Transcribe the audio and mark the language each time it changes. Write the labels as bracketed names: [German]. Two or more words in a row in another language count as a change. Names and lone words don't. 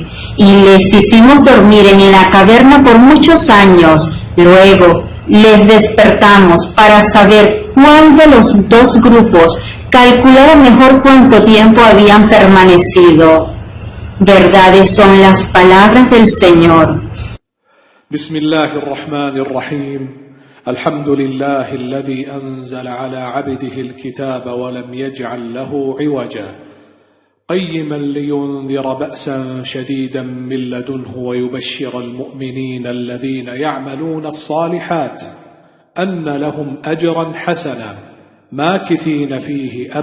[Spanish] Y les hicimos dormir en la caverna por muchos años. Luego les despertamos para saber cuál de los dos grupos calculara mejor cuánto tiempo habían permanecido. Verdades son las palabras del Señor. [Arabic] بسم الله الرحمن الرحيم الحمد لله الذي أنزل على عبده الكتاب ولم يجعل له عوجا قيما لينذر بأسا شديدا من لدنه ويبشر المؤمنين الذين يعملون الصالحات أن لهم أجرا حسنا ماكثين فيه